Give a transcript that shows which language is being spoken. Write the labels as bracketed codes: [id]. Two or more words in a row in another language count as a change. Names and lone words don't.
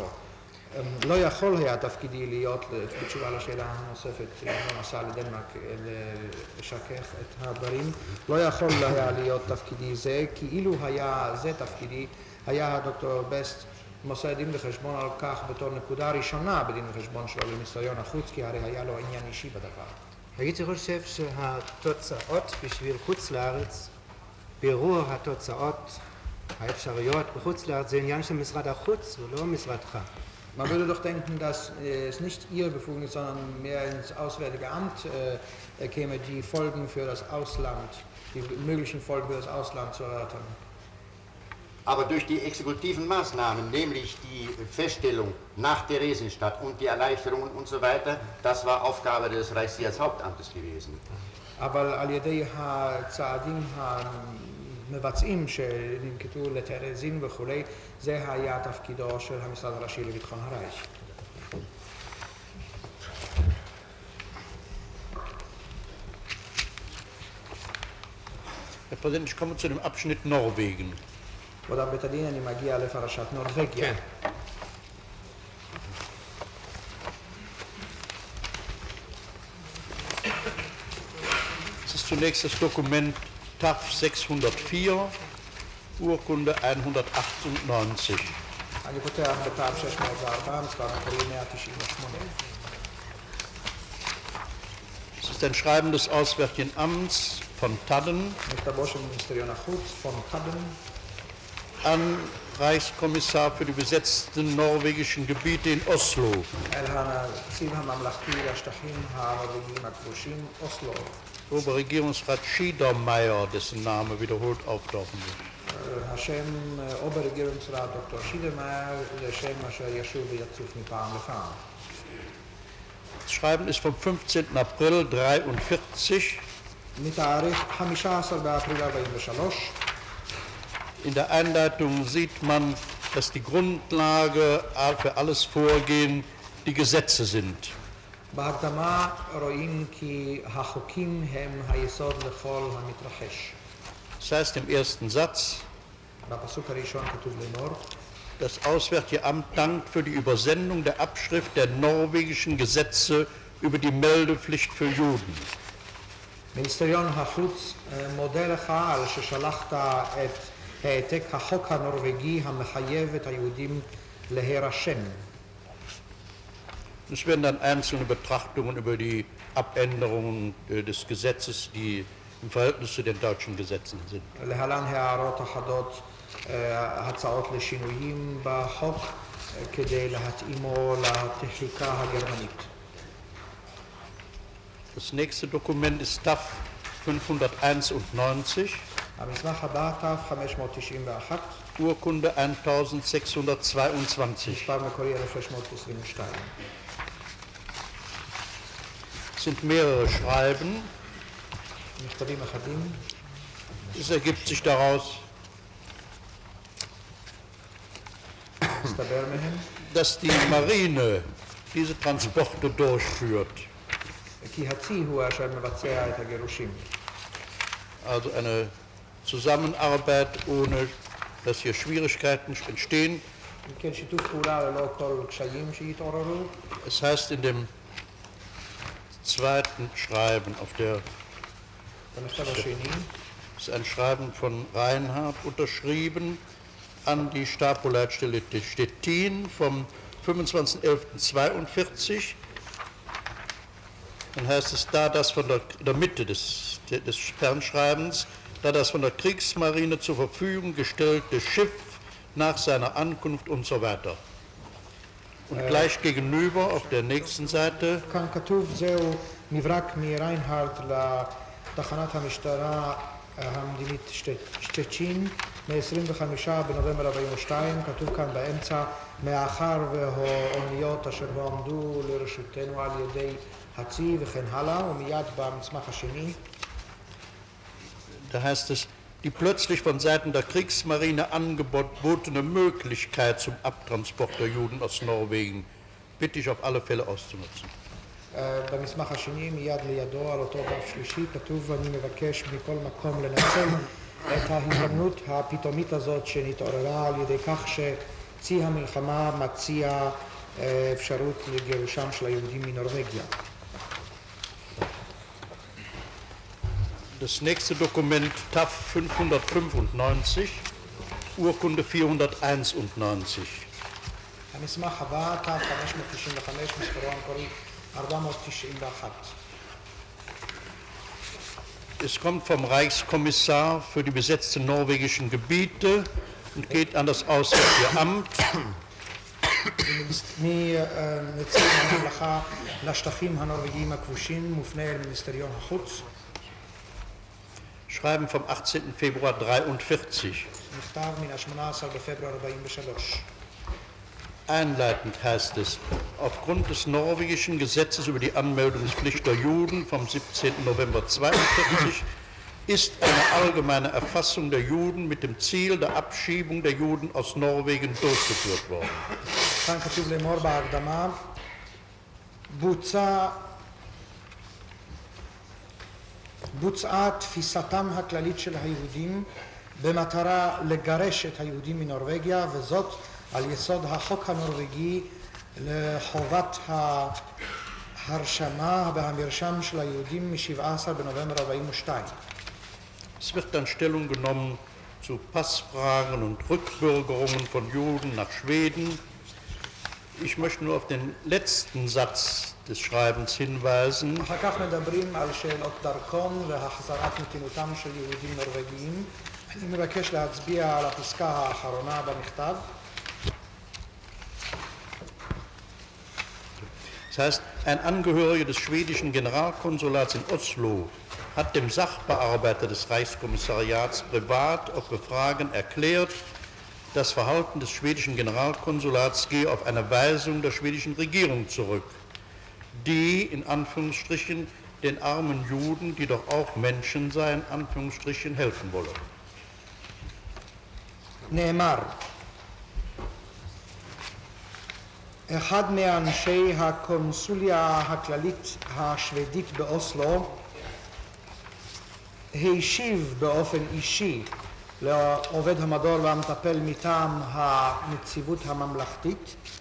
[he] לא יכול היה תפקידי להיות, בתשובה לשאלה הנוספת, אם לא נסע לדנמרק לשכך את הדברים, לא יכול היה להיות תפקידי זה, כי אילו היה זה תפקידי, היה הדוקטור בסט מוסר דין וחשבון על כך בתור נקודה ראשונה בדין וחשבון שלו לניסיון החוץ, כי הרי היה לו עניין אישי בדבר. הייתי חושב שהתוצאות בשביל חוץ לארץ בירור התוצאות האפשריות בחוץ לארץ זה עניין של משרד החוץ ולא משרדך. [de] Man würde doch denken, dass es nicht Ihr Befugnis, sondern mehr ins Auswärtige Amt käme, die Folgen für das Ausland, die möglichen Folgen für das Ausland zu erörtern. Aber durch die exekutiven Maßnahmen, nämlich die Feststellung nach Theresienstadt und die Erleichterungen und so weiter, das war Aufgabe des Reichssicherheitshauptamtes gewesen. [he] אבל על ידי הצעדים המבצעים שננקטו לטרזין וכולי, זה היה תפקידו של המשרד הראשי לביטחון הרייך. [de] Herr Präsident, ich komme zu dem Abschnitt Norwegen. [he] כבוד בית הדין, אני מגיע לפרשת נורווגיה. [de] Es ist zunächst das Dokument TAF 604, Urkunde 198. [he] אני פותח בתו 604, מספר מקורי 198. [de] Es ist ein Schreiben des Auswärtigen Amts von Tadden [he] מכתבו של מיניסטריון החוץ, פון טאדן, [de] an Reichskommissar für die besetzten norwegischen Gebiete in Oslo. [he] אל הנציב הממלכתי לשטחים הנורווגיים הכבושים, אוסלו. [de] Oberregierungsrat Schiedermeier, dessen Name wiederholt auftauchen wird. [he] השם אוברגירungsrat דוקטור שידרמאייר, זה שם אשר ישוב ויצוף מפעם לפעם. [de] Das Schreiben ist vom 15. April 1943. [he] מתאריך 15 באפריל 43. [de] In der Einleitung sieht man, dass die Grundlage für alles Vorgehen die Gesetze sind. [he] בהקדמה רואים כי החוקים הם היסוד לכל המתרחש. [de] Das heißt im ersten Satz, [he] בפסוק הראשון כתוב לאמור, [de] das Auswärtige Amt dankt für die Übersendung der Abschrift der norwegischen Gesetze über die Meldepflicht für Juden. [he] מיניסטריון החוץ מודה לך על ששלחת את העתק החוק הנורווגי המחייב את היהודים להירשם. [de] Es werden dann einzelne Betrachtungen über die Abänderungen des Gesetzes, die im Verhältnis zu den deutschen Gesetzen sind. [he] להלן הערות אחדות, הצעות לשינויים בחוק כדי להתאימו לתחיקה הגרמנית. [de] Das nächste Dokument ist TAF 591, [he] המסמך הבא, תף 591, [de] Urkunde 1622. [he] מספר מקורי 1622. [de] Es sind mehrere Schreiben. [he] מכתבים אחדים. [de] Es ergibt sich daraus, [he] מסתבר מהם, [de] dass die Marine diese Transporte durchführt. [he] כי הצי הוא אשר מבצע את הגירושים. [de] Also eine Zusammenarbeit, ohne dass hier Schwierigkeiten entstehen. [he] כן, שיתוף פעולה ללא כל קשיים שיתעוררו. [de] Es heißt in dem zweiten Schreiben auf der [he] במכתב השני, [de] ist ein Schreiben von Reinhard unterschrieben an die Stabsleitstelle Stettin vom 25.11.42. Dann heißt es, da das von der Mitte des Fernschreibens, da das von der Kriegsmarine zur Verfügung gestellte Schiff nach seiner Ankunft und so weiter. Und gleich gegenüber auf der nächsten Seite [he] כאן כתוב זהו מברק מריינהרד לתחנת המשטרה המדינית שטצ'ין מ-25 בנובמבר 42, כתוב כאן באמצע, מאחר והאוניות אשר עמדו לרשותנו על ידי הצי וכן הלאה, ומיד במסמך השני. [de] Da heißt es, die plötzlich von Seiten der Kriegsmarine angebotene Möglichkeit zum Abtransport der Juden aus Norwegen bitte ich auf alle Fälle auszunutzen. [he] במסמך השני, מיד לידו, על אותו דף שלישי, כתוב, אני מבקש מכל מקום לנצל את ההזדמנות הפתאומית הזאת שנתעוררה על ידי כך שצי המלחמה מציע אפשרות לגירושם של היהודים מנורווגיה. [de] Das nächste Dokument TAF 595, Urkunde 491. [he] המסמך הבא, תו 595, מספרו המקורי 491. [de] Es kommt vom Reichskommissar für die besetzten norwegischen Gebiete und geht an das Auswärtige Amt. [he] מנציג הממלכה לשטחים הנורווגיים הכבושים מופנה אל מיניסטריון החוץ. [de] Schreiben vom 18. Februar 43. [he] מכתב מן ה-18 בפברואר 43. [de] Einleitend heißt es, aufgrund des norwegischen Gesetzes über die Anmeldungspflicht der Juden vom 17. November 1942 ist eine allgemeine Erfassung der Juden mit dem Ziel der Abschiebung der Juden aus Norwegen durchgeführt worden. [he] כאן כתוב לאמור בהקדמה, בוצעה תפיסתם הכללית של היהודים במטרה לגרש את היהודים מנורווגיה, וזאת על יסוד החוק הנורווגי לחובת ההרשמה והמרשם של היהודים מ-17 בנובמבר 42. [de] Es wird dann Stellung genommen zu Passfragen und Rückbürgerungen von Juden nach Schweden. Ich möchte nur auf den letzten Satz des Schreibens hinweisen. [he] אחר כך מדברים על שאלות דרכון והחזרת נתינותם של יהודים נורווגיים. אני מבקש להצביע על הפסקה האחרונה במכתב. [de] Das heißt, ein Angehöriger des schwedischen Generalkonsulats in Oslo hat dem Sachbearbeiter des Reichskommissariats privat auf Befragen erklärt, das Verhalten des schwedischen Generalkonsulats gehe auf eine Weisung der schwedischen Regierung zurück, die, in Anführungsstrichen, den armen Juden, die doch auch Menschen seien, Anführungsstrichen, helfen wolle. [he] נאמר, אחד מאנשי הקונסוליה הכללית השוודית באוסלו השיב באופן אישי לעובד המדור והמטפל מטעם הנציבות הממלכתית